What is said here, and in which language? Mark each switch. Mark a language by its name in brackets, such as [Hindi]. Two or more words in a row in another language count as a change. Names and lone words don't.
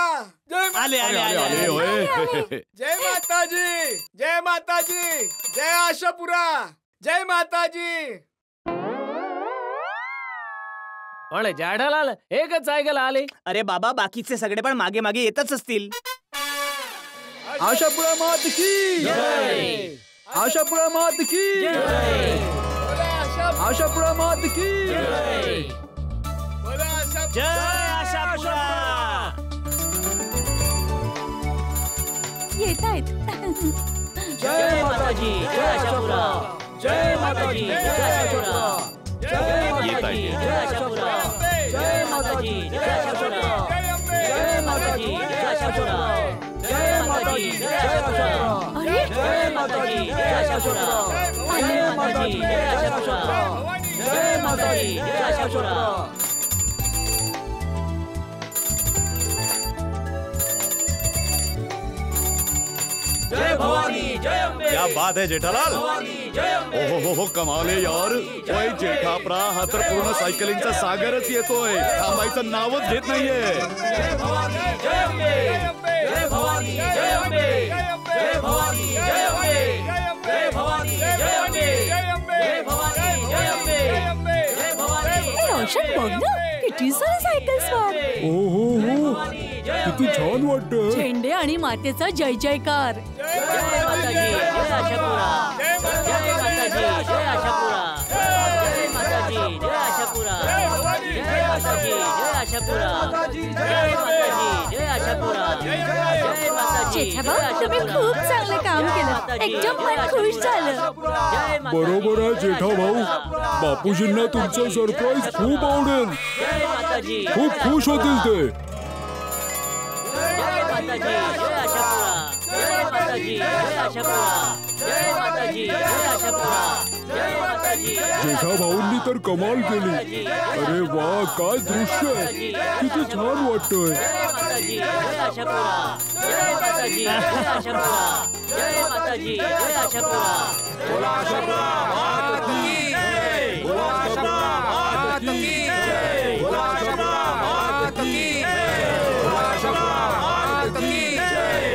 [Marathi] आले आले आले. जय माताजी, जय माताजी, जय आशापुरा, जय माताजी. पण जेठालाल, एकच सायकल आली. अरे बाबा, बाकीचे सगळे पण मागे मागे येतच असतील. [Hindi] आशापुरा मात की जय. आशापुरा मात की जय. आशापुरा मात की जय. [Marathi] जय आशापुरा. येत आहेत. जय माताजी, जय आशापुरा. जय माताजी, जय आशापुरा. जय माताजी, जय आशापुरा. जय माताजी, जय आशापुरा. जय माताजी, जय आशापुरा. जय माताजी, जय आशापुरा. जय माताजी, जय आशापुरा. जय माताजी, जय आशापुरा. जय माताजी, जय आशापुरा. जय भवानी. [Hindi] क्या बात है जेठालाल. [Marathi] हो कमाल आहे यार. ओय जेठाप्रा, हा तर पूर्ण सायकलिंगचा सागरच येतोय. थांबायचं नावच घेत नाहीये. रोशन बघ ना, किती सारे सायकल्स वर. हो किती छान वाटत. झेंडे आणि मातेचा जय जयकार. जय माताजी, जय आशापुरा. जय माताजी, जय आशापुरा. जय माताजी, जय आशापुरा. जय माताजी, जय आशापुरा. जय माताजी, जय आशापुरा. जय माताजी, जेठाभाऊ, तुम्ही खूप चांगलं काम केलं. एकदम मन खुश झालं. बरोबर आहे जेठा भाऊ. बापूजींना तुमचं सरप्राईज खूप आवडेल. जय माताजी, खूप खुश होतील ते. जय माताजी, जय आशापुरा. जय माताजी, जय आशापुरा. जय माताजी, जय आशापुरा. जय माताजी. जेठा भाऊंनी तर कमाल केली. अरे वा, काय दृश्य आहे. किती छान वाटतंय. जय माताजी, जय आशापुरा. जय माताजी, जय आशापुरा. जय माताजी, जय आशापुरा. [Hindi] बोला आशापुरा मात की जय. बोला आशापुरा मात की जय. बोला आशापुरा मात की जय. बोला आशापुरा मात की जय.